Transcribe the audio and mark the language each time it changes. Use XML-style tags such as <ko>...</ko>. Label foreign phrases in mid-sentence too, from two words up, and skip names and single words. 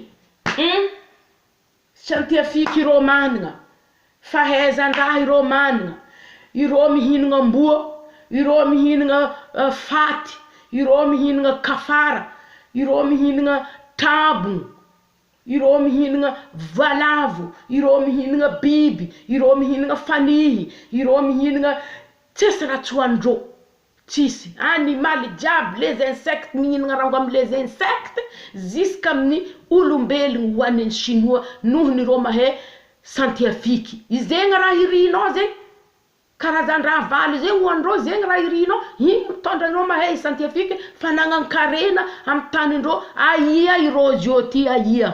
<mg>Scientifique irô managna, fahaizan-draha irô managna, irô mihinagna amboa, irô mihinagna faty, irô mihinagna kafara, irô mihinagna trabogno, irô mihinagna valavo, irô mihinagna biby, irô mihinagna fanihy, irô mihinagna tsisy raha tsy hoandrô. Tsisy animaly jiaby</mg> <fr>les insectes</fr> <mg>mihinagna rango amy</mg> <fr>les insectes</fr> <mg>jusqu'amin'ny olombelogno hoan'ny chinois nohony irô mahay scientifique. Izegny raha irinao zegny. Karazan-draha valy zegny hoandrô zegny raha irinao. Igny mitondra irô mahay scientifique fa nanankarena amy tanindrô aia irô zio ty aia.</mg>